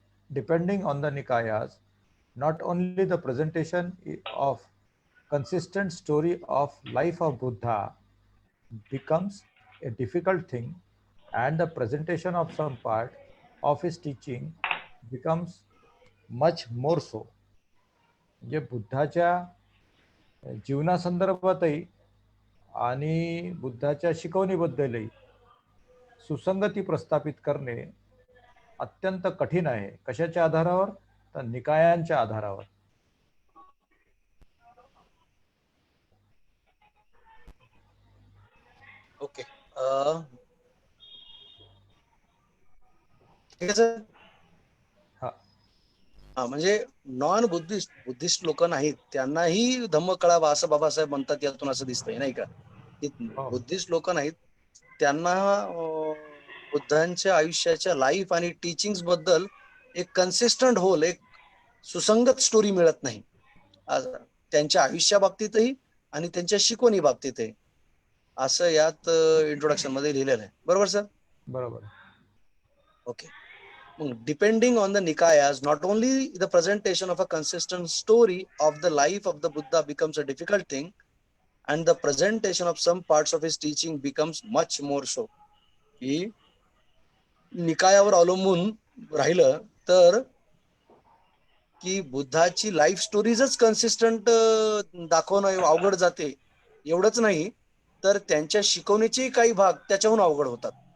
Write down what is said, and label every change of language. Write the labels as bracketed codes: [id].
[en] Depending on the Nikayas, not only the presentation of consistent story of life of Buddha becomes a difficult thing, and the presentation of some part of his teaching becomes much more so. [mr] म्हणजे बुद्धाच्या जीवनासंदर्भातही आणि बुद्धाच्या शिकवणीबद्दलही सुसंगती प्रस्थापित करणे अत्यंत कठीण आहे. कशाच्या आधारावर? तर निकायांच्या आधारावर. ओके, ठीक आहे सर. हा, म्हणजे नॉन बुद्धिस्ट लोक नाहीत, त्यांनाही धम्म कळावा असं बाबासाहेब म्हणतात, यातून असं दिसतंय नाही का? बुद्धिस्ट लोक नाहीत, त्यांना बुद्धांच्या आयुष्याच्या लाईफ आणि टीचिंग्स बद्दल एक कन्सिस्टंट होल, एक सुसंगत स्टोरी मिळत नाही, त्यांच्या आयुष्या बाबतीतही आणि त्यांच्या शिकवणी बाबतीतही, असं यात इंट्रोडक्शन मध्ये लिहिलेलं आहे. बरोबर सर? बरोबर. Okay. [en] Depending on the Nikayas, not only the presentation of a consistent story of the life of the Buddha becomes a difficult thing, and the presentation of some parts of his teaching becomes much more so. [mr] की निकायावर अवलंबून राहिलं तर की बुद्धाची life स्टोरीजच consistent दाखवणं अवघड जाते. एवढंच नाही तर त्यांच्या शिकवणीचे काही भाग त्याच्याहून अवघड होतात.